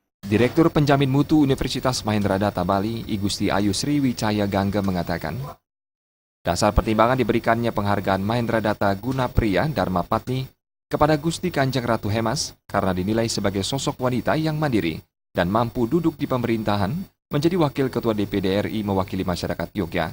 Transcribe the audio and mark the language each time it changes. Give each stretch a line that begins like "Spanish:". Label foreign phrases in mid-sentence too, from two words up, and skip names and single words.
Indonesian: Direktur Penjamin Mutu Universitas Mahendra Data Bali, I Gusti Ayu Sri Wicaya Gangga mengatakan, dasar pertimbangan diberikannya penghargaan Mahendra Data Guna Priya Dharma Patni kepada Gusti Kanjeng Ratu Hemas karena dinilai sebagai sosok wanita yang mandiri dan mampu duduk di pemerintahan menjadi Wakil Ketua DPD RI mewakili masyarakat Yogyakarta.